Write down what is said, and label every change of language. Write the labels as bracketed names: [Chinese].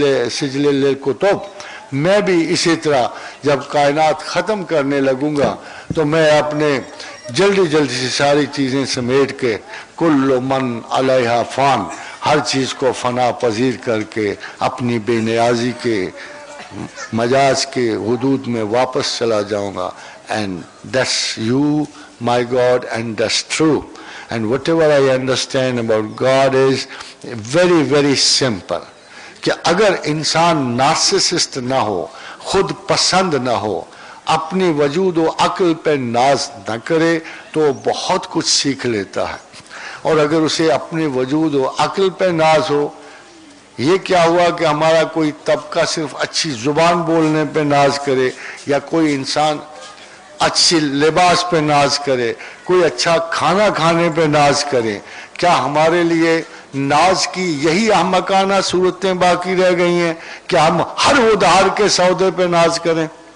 [Arabic] سجل للکتب، [Urdu] میں بھی اسی طرح جب کائنات ختم کرنے لگوں گا تو میں اپنے جلدی سے ساری چیزیں سمیٹ کے [Arabic] کل من علیہا فان، [Urdu] ہر چیز کو فنا پذیر کر کے اپنی بے نیازی کے مجاز کے حدود میں واپس چلا جاؤں گا۔ [English] And that's you, my God, and that's true. And whatever I understand about God is very, very simple. [Urdu] کہ اگر انسان نارسسسٹ نہ ہو، خود پسند نہ ہو، اپنی وجود و عقل پہ ناز نہ کرے تو وہ بہت کچھ سیکھ لیتا ہے۔ اور اگر اسے اپنی وجود و عقل پہ ناز ہو، یہ کیا ہوا کہ ہمارا کوئی طبقہ صرف اچھی زبان بولنے پہ ناز کرے، یا کوئی انسان اچھی لباس پہ ناز کرے، کوئی اچھا کھانا کھانے پہ ناز کرے، کیا ہمارے لیے ناز کی یہی احمقانہ صورتیں باقی رہ گئی ہیں کہ ہم ہر ادھار کے سودے پہ ناز کریں؟